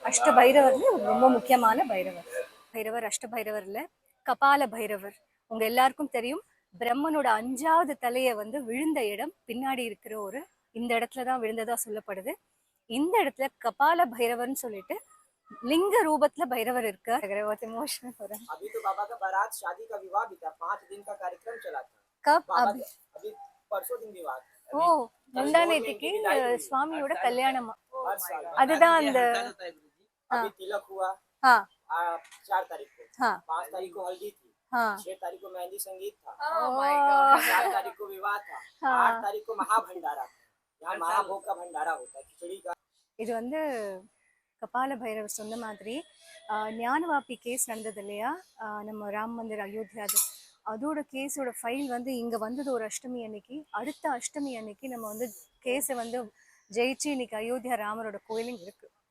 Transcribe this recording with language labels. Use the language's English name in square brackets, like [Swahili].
[Tamil] அஷ்ட பைரவர்ல ரொம்ப முக்கியமான பைரவர். பைரவர் அஷ்ட பைரவர்ல கபால பைரவர். உங்க எல்லாருக்கும் தெரியும், பிரம்மனோட 5வது தலையை வந்து விழுந்த இடம் பின்னாடி இருக்கிற ஒரு இந்த இடத்துலதான் விழுந்ததா சொல்லப்படுது. இந்த இடத்துல கபால பைரவர்னு சொல்லிட்டு लिंग रूपத்துல பைரவர் இருக்கார். [Hindi] बहुत इमोशनल हो रहा है. अभी तो बाबा का बारात शादी का विवाह भी था, 5 दिन का कार्यक्रम चला था. कब? अभी परसों दिन विवाह. [Tamil] ஓ, முந்தானேத்திக்கு சுவாமியோட கல்யாணம். அதுதான் அந்த [Hindi] अभी तिलक हुआ. हाँ 4 तारीख को. हाँ 5 तारीख को हल्दी थी. हाँ 6 तारीख को मेहंदी संगीत था. [English] Oh my god. [Hindi] 7 तारीख को विवाह था. 8 तारीख को महाभंडारा था. यहाँ महाभोग का भंडारा होता है, खिचड़ी का. [Tamil] இது வந்து கபால பைரவர் சொன்ன மாதிரி ஞானவாப்பி கேஸ் நடந்தது இல்லையா, நம்ம ராம் மந்திர் அயோத்தியா, அதோட கேஸோட ஃபைல் வந்து இங்கே வந்தது ஒரு அஷ்டமி அன்னைக்கு. அடுத்த அஷ்டமி அன்னைக்கு நம்ம வந்து கேஸை வந்து ஜெயிச்சு இன்னைக்கு அயோத்தியா ராமரோட கோயிலும் இருக்கு.